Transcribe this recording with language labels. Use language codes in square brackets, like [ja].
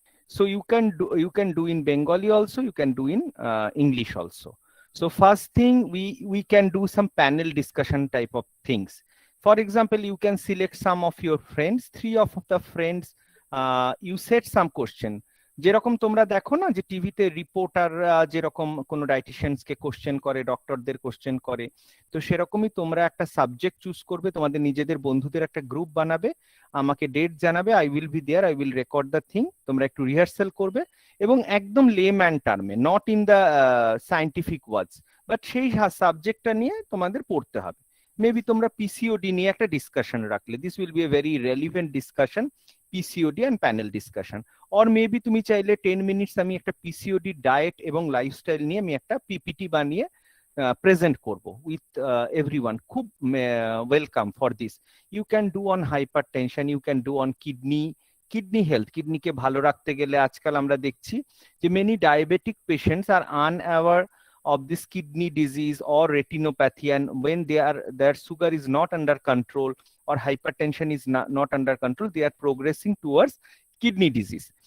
[en] So you can do in Bengali also, you can do in English also. So first thing, we can do some panel discussion type of things. For example, you can select some of your friends, 3 of the friends, you set some question. [bn] যেরকম তোমরা দেখো না যে টিভিতে রিপোর্টাররা যেরকম কোনো ডায়েটিশিয়ানসকে question করে, ডক্টরদের question করে, তো সেরকমই তোমরা একটা সাবজেক্ট চুজ করবে, তোমাদের নিজেদের বন্ধুদের একটা গ্রুপ বানাবে, আমাকে ডেট জানাবে, [en] I will be there, I will record the thing, [bn] তোমরা একটু রিহার্সাল করবে এবং একদম লেম্যান টার্মে, [en] not in the scientific words, [bn] but সেই সাবজেক্টটা নিয়ে তোমাদের পড়তে হবে। মেবি তোমরা পিসিওডি নিয়ে একটা ডিসকাশন রাখলে, [en] This will be a very relevant discussion, PCOD and panel discussion. [bn] Or maybe তুমি চাইলে 10 মিনিটস আমি একটা পিসিওডি ডায়েট এবং লাইফস্টাইল নিয়ে আমি একটা পিপিটি বানিয়ে প্রেজেন্ট করব [en] With everyone. খুব welcome for this. You can do on hypertension, you can do on kidney health. [bn] কিডনিকে ভালো রাখতে গেলে আজকাল আমরা দেখছি যে [en] Many diabetic patients আর unaware of this kidney disease or retinopathy, and when their sugar is not under control or hypertension is not under control, they are progressing towards kidney disease.